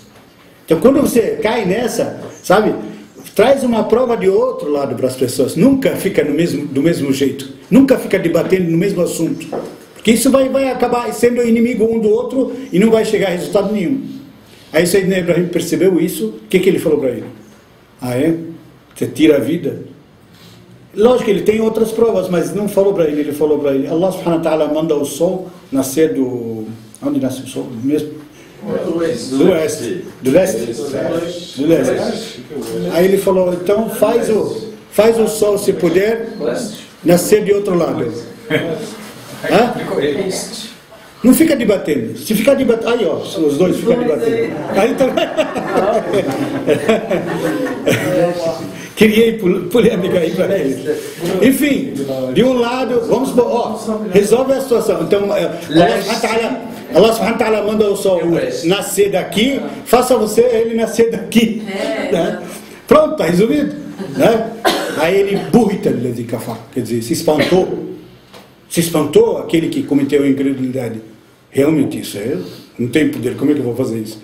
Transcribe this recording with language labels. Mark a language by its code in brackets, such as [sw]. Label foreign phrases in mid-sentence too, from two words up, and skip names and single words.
[pt] Então quando você cai nessa, sabe, traz uma prova de outro lado para as pessoas, nunca fica do mesmo jeito, nunca fica debatendo no mesmo assunto, porque isso vai acabar sendo inimigo um do outro e não vai chegar a resultado nenhum. Aí Sayyidina Ibrahim percebeu isso, o que ele falou para ele? Você tira a vida? Lógico que ele tem outras provas, mas não falou para ele, ele falou para ele, [ar] الله سبحانه وتعالى [pt] manda o sol nascer do... Onde nasce o sol? Mesmo? Do oeste. Do leste? Do leste. Aí ele falou, então faz o sol, se puder, nascer de outro lado. Não fica debatendo. Se ficar debatendo... Aí, ó, os dois ficam debatendo. Aí também... Criei polêmica aí para eles. Enfim, de um lado, vamos resolve a situação. Então, [ar] الله سبحانه وتعالى [pt] manda o sol nascer daqui, faça ele nascer daqui. Né? Pronto, está resolvido. Né? Aí ele [ar] بهت الذي كفر, [pt] quer dizer, se espantou aquele que cometeu a incredulidade. Realmente isso não tem poder, como é que eu vou fazer isso?